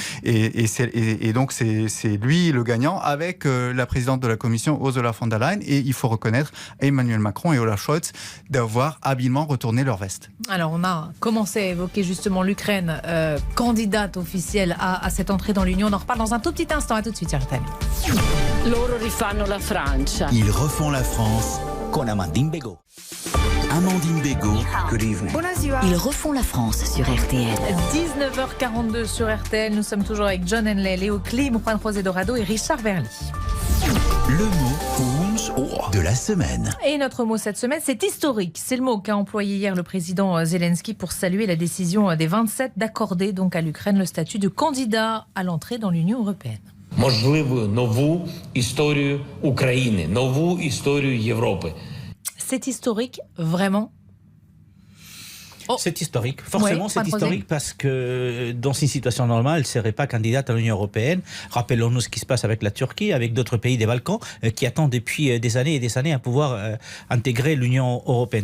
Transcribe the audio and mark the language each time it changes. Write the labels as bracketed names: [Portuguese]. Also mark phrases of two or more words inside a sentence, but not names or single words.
[French] Et donc c'est lui le gagnant avec la présidente de la Commission Ursula von der Leyen, et il faut reconnaître Emmanuel Macron et Olaf Scholz d'avoir habilement retourné leur veste. Alors on a commencé à évoquer justement l'Ukraine, candidate officielle à cette entrée dans l'Union. On en reparle dans un tout petit instant. À tout de suite sur RTL. [Italian] Loro rifanno la Francia. Ils refont la France con Amandine Bégaud. [French] Amandine Bégaud. [English] Good evening. [French] Ils refont la France sur RTL. 19h42 sur RTL. Nous sommes toujours avec John Henley, Léo Klim, Juan José Dorado et Richard Verly. Le mot de la semaine. Et notre mot cette semaine, c'est historique. C'est le mot qu'a employé hier le président Zelensky pour saluer la décision des 27 d'accorder donc à l'Ukraine le statut de candidat à l'entrée dans l'Union européenne. [Ukrainian] Можливо, нову історію України, нову історію Європи. [French] C'est historique, vraiment ? C'est historique. Forcément, c'est historique parce que dans une situation normale, elle ne serait pas candidate à l'Union européenne. Rappelons-nous ce qui se passe avec la Turquie, avec d'autres pays des Balkans qui attendent depuis des années et des années à pouvoir intégrer l'Union européenne.